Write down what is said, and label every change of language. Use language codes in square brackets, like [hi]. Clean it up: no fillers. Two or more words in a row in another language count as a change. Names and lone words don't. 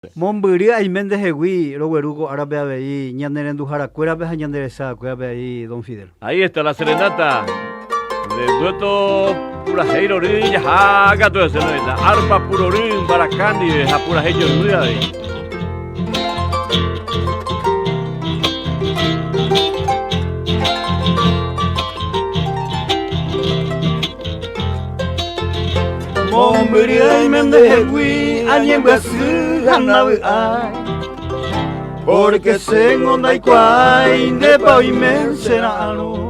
[gn] Mombyry aiménte hegui rogueruko árape avei ñanerenduharakuérape ha ñanderesakuérape ahí, don Fidel. [es] Ahí está la serenata del dueto Puraheirorý jahága todo eso, la arpa Purorý Baracani de Japuraheyo Nueve. [gn] Mombyry aiménte hegui añembyasy hanavy'ái, porque sengo ndaikuaái ndépa oime chera'ãrõ.